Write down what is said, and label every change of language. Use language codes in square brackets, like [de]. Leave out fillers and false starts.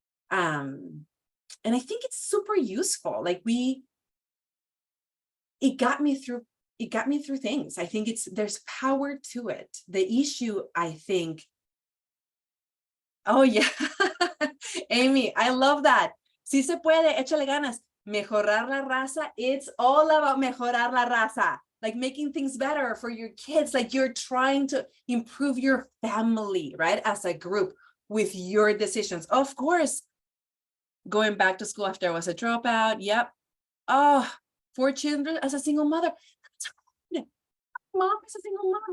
[en] And I think it's super useful. Like, it got me through things. I think there's power to it. The issue, I think, oh yeah, Amy, I love that. [es] Sí se puede, échale ganas. Mejorar la raza, [en] it's all about [es] mejorar la raza. [en] Like, making things better for your kids. Like, you're trying to improve your family, right? As a group with your decisions. Of course, going back to school after I was a dropout. Yep. Oh, 4 children as a single mother. That's hard. Mom is a single mom.